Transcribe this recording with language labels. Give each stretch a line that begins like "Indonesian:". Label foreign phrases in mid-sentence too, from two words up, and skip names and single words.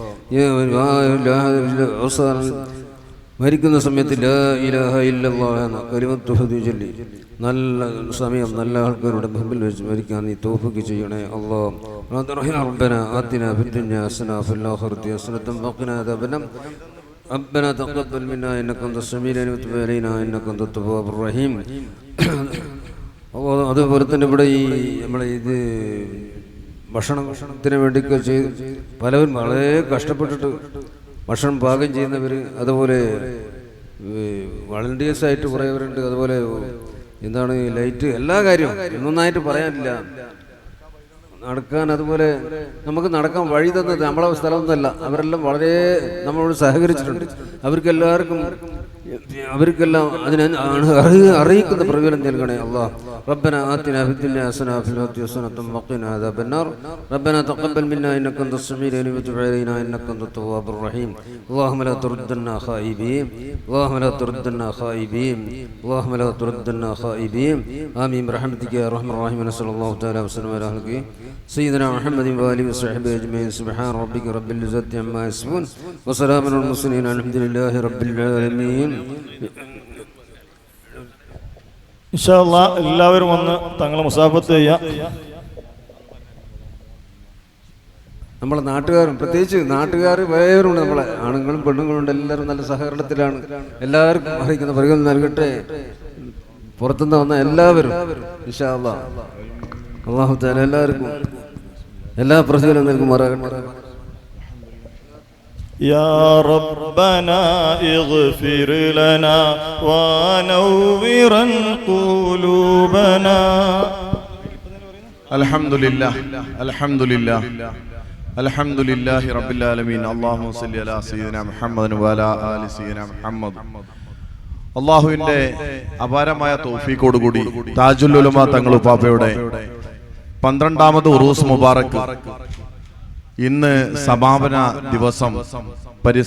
Malayalam: മരിക്കുന്ന സമയത്ത്
Arabic: لا إله إلا الله
Malayalam: എന്ന കലിമത്ത് ചൊല്ലി നല്ല സമയം നല്ല ആൾക്കാരുടെ മുമ്പിൽ വെച്ച് മരിക്കാൻ നീ തൗഫീഖ് ചെയ്യണേ അല്ലാഹ്.
Arabic: ربنا آتنا في الدنيا حسنة وفي الآخرة حسنة وقنا عذاب النار. ربنا تقبل منا انك انت السميع العليم وتب علينا انك انت التواب الرحيم.
Malayalam: അതുപോലെ തന്നെ ഇവിടെ ഈ നമ്മളെ ഇത് ഭക്ഷണത്തിന് വേണ്ടിയൊക്കെ പലവരും വളരെ കഷ്ടപ്പെട്ടിട്ട് ഭക്ഷണം പാകം ചെയ്യുന്നവർ, അതുപോലെ വളണ്ടിയേഴ്സായിട്ട് കുറേവരുണ്ട്, അതുപോലെ എന്താണ് ലൈറ്റ് എല്ലാ കാര്യവും ഒന്നൊന്നായിട്ട് പറയാനില്ല. നടക്കാൻ അതുപോലെ നമുക്ക് നടക്കാൻ വഴി തന്നത് നമ്മളെ സ്ഥലമൊന്നുമല്ല, അവരെല്ലാം വളരെ നമ്മളോട് സഹകരിച്ചിട്ടുണ്ട്. അവർക്കെല്ലാം അതിനെ അറിയിക്കുന്ന പ്രതിഫലം നൽകണേ അല്ലാഹ്.
Arabic: ربنا آتنا في الدنيا حسنة وفي الآخرة حسنة وقنا عذاب النار. ربنا تقبل منا إنك أنت السميع العليم وتب علينا إنك أنت التواب الرحيم. اللهم لا تردنا خائبين، اللهم لا تردنا خائبين، اللهم لا تردنا خائبين. آمين برحمتك يا أرحم الراحمين. نسأل الله تعالى وسلم على خلقه سيدنا محمد وآله وصحبه أجمعين. سبحان ربك رب العزة عما يصفون وسلام على المرسلين الحمد لله رب العالمين. إن شاء الله
Malayalam: എല്ലാവരും വന്ന് തങ്ങളെ മുസാഫത്ത് ചെയ്യാം. നമ്മളെ നാട്ടുകാരും പ്രത്യേകിച്ച് നാട്ടുകാർ വേറുണ്ട്, നമ്മളെ ആണുങ്ങളും പെണ്ണുങ്ങളുണ്ട്, എല്ലാവരും നല്ല സഹകരണത്തിലാണ്. എല്ലാവർക്കും അറിയിക്കുന്ന പരിഗണന നൽകട്ടെ. പുറത്തുനിന്ന് വന്ന എല്ലാവരും
Arabic: إن شاء الله الله تعالى
Malayalam: എല്ലാവർക്കും എല്ലാ പ്രതിഫലവും നൽകുമാറാകട്ടെ.
Arabic: يا ربنا اغفر لنا ونور قلوبنا. الحمد لله الحمد لله الحمد لله رب العالمين. اللهم صل على سيدنا محمد وعلى آل سيدنا محمد.
Malayalam: അള്ളാഹുവിന്റെ അപാരമായ തൗഫീഖോടുകൂടി താജുൽ ഉലമ തങ്ങൾ ഉപ്പാപ്പയുടെ 12ാമത്
Arabic: عرس مبارك
Malayalam: ഇന്ന് സമാപന ദിവസം